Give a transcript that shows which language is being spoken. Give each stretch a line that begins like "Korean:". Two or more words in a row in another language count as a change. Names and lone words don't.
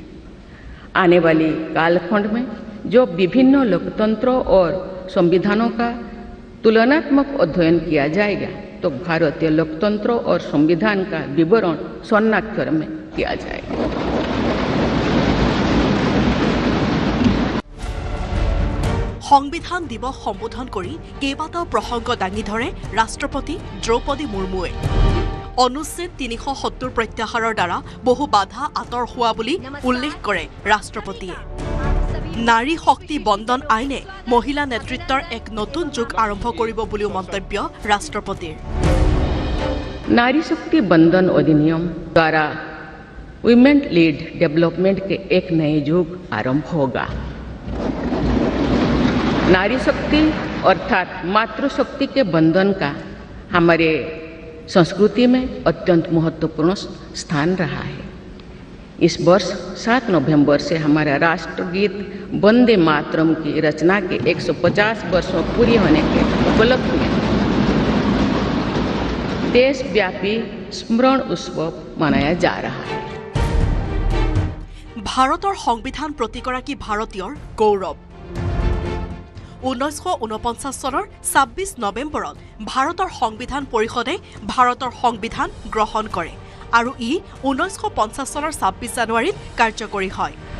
Hindi: आने वाली कालखंड में जो विभिन्न लोकतंत्रों और संविधानों का तुलनात्मक अध्ययन किया जाएगा तो भारतीय लोकतंत्र और संविधान का विवरण स्वर्णाक्षर में किया जाएगा।
Assamese: সংবিধান দিৱস সম্বোধন কৰি কেইবাটাও প্ৰসংগ দাঙি ধৰে ৰাষ্ট্ৰপতি দ্ৰৌপদী মুৰ্মুৱে। অনুচ্ছেদ ৩৭০ প্ৰত্যাহাৰৰ দ্বাৰা বহু বাধা আঁতৰ হোৱা বুলি উল্লেখ কৰে ৰাষ্ট্ৰপতিয়ে। নাৰী শক্তি বন্দন আইনে মহিলা নেতৃত্বৰ এক নতুন যুগ আৰম্ভ কৰিব বুলিও মন্তব্য ৰাষ্ট্ৰপতিৰ।
Hindi: नारी शक्ति बंधन अधिनियम द्वारा
English: women led development
Hindi: के एक नए युग आरंभ होगा। नारी शक्ति अर्थात मातृशक्ति के बंधन का हमारे संस्कृति में अत्यंत महत्वपूर्ण स्थान रहा है। इस वर्ष 7 नवंबर से हमारा राष्ट्रगीत वंदे मातरम की रचना के 150 वर्षों पूरी होने के उपलक्ष्य में देशव्यापी स्मरण उत्सव मनाया जा रहा है।
Assamese: ভাৰতৰ সংবিধান প্ৰতিগৰাকী ভাৰতীয়ৰ গৌৰৱ। 1949 চনৰ 26 নৱেম্বৰত ভাৰতৰ সংবিধান পৰিষদে ভাৰতৰ সংবিধান গ্ৰহণ কৰে আৰু ই 1950 চনৰ 26 জানুৱাৰীত কাৰ্যকৰী হয়।